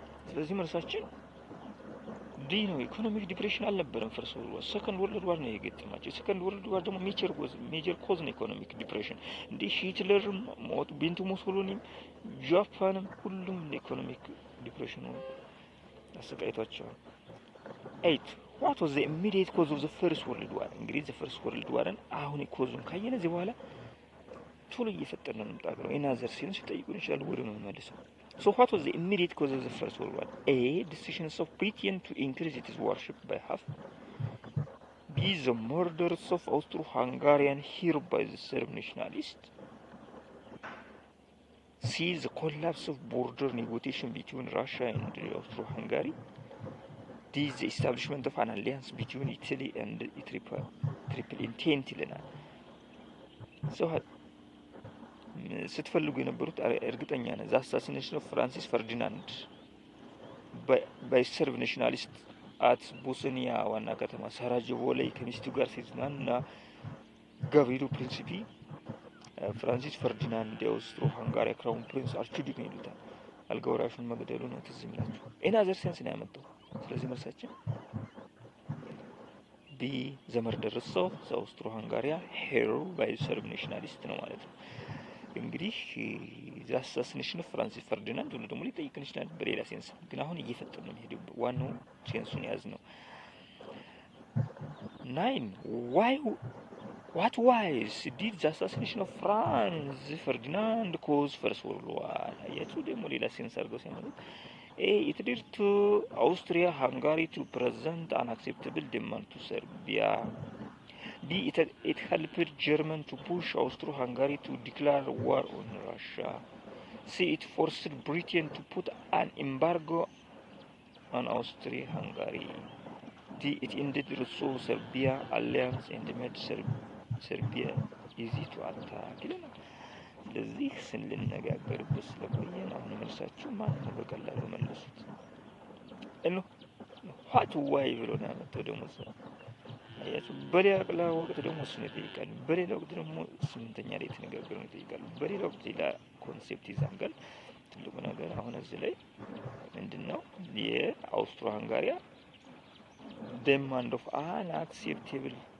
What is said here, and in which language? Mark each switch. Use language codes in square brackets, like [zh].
[am] ስለዚህ መልሳችን ዲ ነው። ኢኮኖሚክ ዲፕሬሽን አልነበረም ፈርስት ወርልድ ዋር፣ ሰከንድ ወርልድ ዋር ነው የገጠማቸው። ሰከንድ ወርልድ ዋር ደግሞ ሜጀር ኮዝ ነው ኢኮኖሚክ ዲፕሬሽን። እንደ ሂትለርም ቤንቶ ሙሶሊኒም ጃፓንም ሁሉም ኢኮኖሚክ ዲፕሬሽን ነው አሰቃይቷቸዋል። [en] 8 what was the immediate cause of the first world war? [am] እንግዲህ [en] the first world war [am] ን አሁን ኮዙን ካየን እዚህ በኋላ ቶሎ እየፈጠርን ነው የምንጣገረው። ኢናዘር ሲንስ ጠይቁን ይችላል ወደ ነው መልሰው። [en] So what was the immediate cause of the First World War? A. decisions of Britain to increase its warship by half. B. the murders of Austro-Hungarian here by the Serb nationalists. C. the collapse of border negotiation between Russia and Austro-Hungary. D. the establishment of an alliance between Italy and Triple Entente. [am] So ስትፈልጉ የነበሩት እርግጠኛ ነኝ አሳሲኔሽን ኦፍ ፍራንሲስ ፈርዲናንድ ባይ ሰርብ ናሽናሊስት አት ቦስኒያ ዋና ከተማ ሳራጀቮ ላይ ከሚስቱ ጋር ሲዝናና ጋቭሪሎ ፕሪንሲፒ ፍራንሲስ ፈርዲናንድ የአውስትሮ ሃንጋሪ ክራውን ፕሪንስ አርችዱክ ነው ይሉታል። አልጋወራሹን መግደሉ ነው ትዝ የሚላችሁ። ኢናዘር ሴንስ ነው ያመጣው። ስለዚህ መልሳችን ቢ ዘ መርደርስ ኦፍ ዘ አውስትሮ ሃንጋሪያ ሄሮ ባይ ሰርብ ናሽናሊስት ነው ማለት ነው። እንግዲህ አሳሲኔሽን ኦፍ ፍራንሲስ ፈርዲናንድ ሁሉ ደግሞ ሊጠይቅን ይችላል በሌላ ሴንስ፣ ግን አሁን እየፈጠን ነው የሚሄደው። ዋናው ሴንሱን ያዝ ነው። [en] 9 what wise did the assassination of Franz Ferdinand cause First World War? [am] አያችሁ ደግሞ ሌላ ሴንስ አድርገው ሲያመጡት A. [en] it led to Austria-Hungary to present an acceptable demand to Serbia. B. it helped Germany to push Austro-Hungary to declare war on Russia. C. it forced Britain to put an embargo on Austria-Hungary. D. it ended Russo Serbia alliance and made Serbia easy to attack. [am] ስለዚህ ስንነጋገርበት ስለቆየን አሁን መልሳችሁ ማን ነው በቀላሉ መለሱት። እኑ ኋት ዋይ ብሎ ነው ያመጣው ደግሞ ሰው አያችሁ። በሌላ ወቅት ደግሞ እሱን ይጠይቃል። በሌላ ወቅት ደግሞ ስምንተኛ ላይ የተነጋገረው ይጠይቃል። በሌላ ወቅት ሌላ ኮንሴፕት ይዛንጋል። ትልቁ ነገር አሁን እዚህ ላይ ምንድነው የአውስትሮ ሃንጋሪያ [en] demand of unacceptable